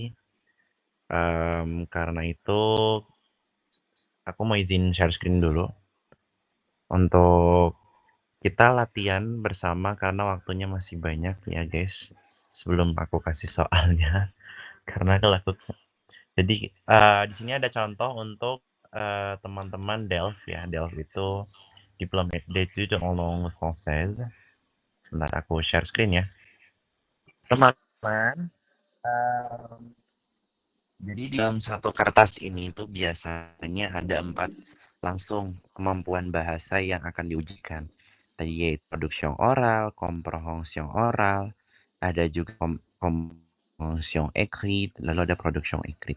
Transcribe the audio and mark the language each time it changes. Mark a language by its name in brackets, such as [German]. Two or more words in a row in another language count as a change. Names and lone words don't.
[Indonesian] Karena itu aku mau izin [English] share screen [Indonesian] dulu untuk kita latihan bersama karena waktunya masih banyak ya guys. Sebelum aku kasih soalnya, karena kalau aku jadi di sini ada contoh untuk teman-teman Delft ya. [French] Delft itu Diplôme d'études en langue française. [Indonesian] Sebentar aku [English] share screen [Indonesian] ya. Teman-teman, jadi di dalam satu kertas ini tuh biasanya ada 4 langsung kemampuan bahasa yang akan diujikan. Tadi yaitu [French] production oral, comprehension oral, [Indonesian] ada juga [French] comprehension écrite, [Indonesian] lalu ada [French] production écrite.